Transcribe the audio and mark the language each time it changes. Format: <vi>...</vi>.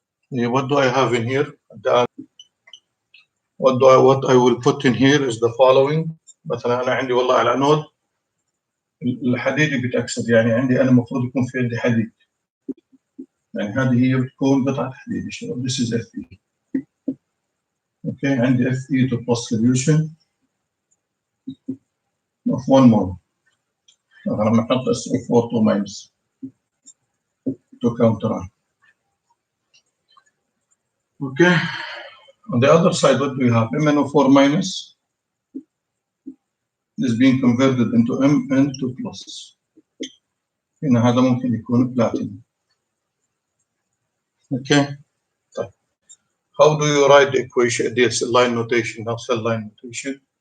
<en>Yeah, what do I have in here? What I will put in here is the following.</en> <ar>مثلا أنا عندي والله على نود الحديد بيتأكسد، يعني عندي أنا المفروض يكون في عندي حديد. يعني هذه هي بتكون قطعة حديد.</ar> <en>This is Fe. Okay, عندي Fe to plus solution of 1 mole.</en> <ar>أنا لما أحط SO4 to minus to counter.</ar> <en>Okay. On the other side, what do we have? MnO4 minus is being converted into Mn2 plus.</en> <ar>هنا هذا ممكن يكون platinum.</ar> <en>Okay. How do you write the equation? This line notation, not cell line notation.</en>